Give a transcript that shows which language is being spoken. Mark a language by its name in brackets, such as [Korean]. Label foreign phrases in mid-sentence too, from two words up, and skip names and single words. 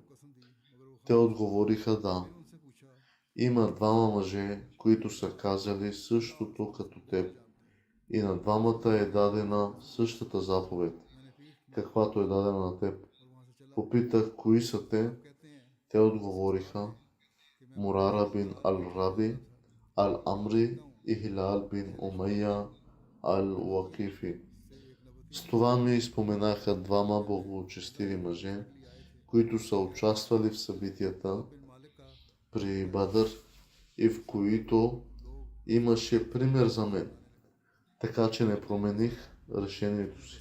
[Bulgarian] Те отговориха: да. Има двама мъже, които са казали същото като теб, и на двамата е дадена същата заповед, каквато е дадена на теб. Попитах: кои са те? Те отговориха: Мурара бин Ал-Раби, Ал-Амри и Хилал бин Умайя Ал-Уакифи. С това ми споменаха двама благочестиви мъже, които са участвали в събитията при Бадър и в които имаше пример за мен, така че не промених решението си.